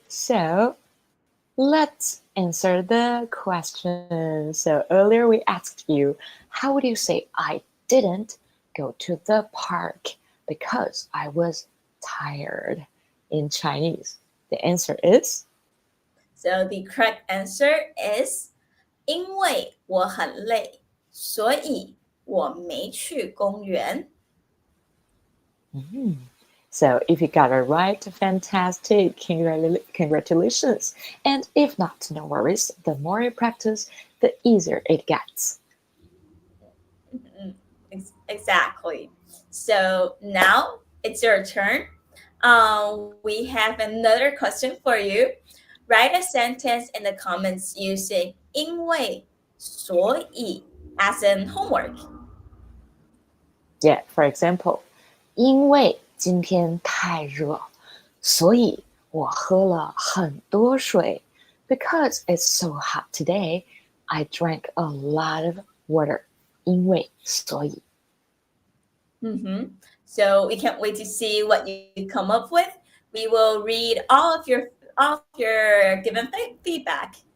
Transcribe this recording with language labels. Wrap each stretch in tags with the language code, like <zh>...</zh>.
<en>So let's answer the question. So earlier we asked you, how would you say I didn't go to the park because I was tired in Chinese? The answer is So the correct answer is</en> <zh>因为我很累，所以我没去公园。 mhm.</zh> <en>So if you got it right, fantastic. Congratulations. And if not, no worries. The more you practice, the easier it gets. Exactly. So now it's your turn. We have another question for you. Write a sentence in the comments using 因为,所以 as in homework. Yeah, for example,</en> <zh>因为今天太热，所以我喝了很多水.</zh> <en>Because it's so hot today, I drank a lot of water.</en> <zh>因为,所以.</zh> <en>So we can't wait to see what you come up with. We will read all of your given feedback.</en>